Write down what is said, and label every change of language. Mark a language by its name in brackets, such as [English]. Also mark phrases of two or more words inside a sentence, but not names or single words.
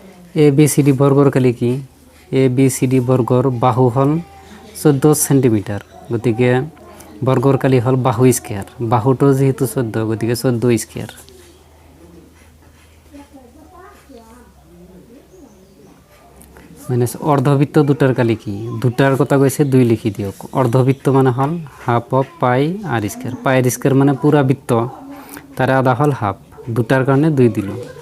[Assamese] এ বি সি ডি বর্গর কালি কি এ বি সি ডি বর্গর বাহু হল 14 সেন্টিমিটার গতিকে বর্গর কালি হল বাহু স্কয়ার বাহুটো যেহেতু 14 গতিকে 14 [English] square minus [Assamese] অর্ধবৃত্ত দুটার কালি কি দুটার কথা কইছে 2 লিখি দিও অর্ধবৃত্ত মানে হল [English] half of pi r square pi square [Assamese] মানে পুরা বৃত্ত তার আধা হল হাফ দুটার কারণে 2 দিল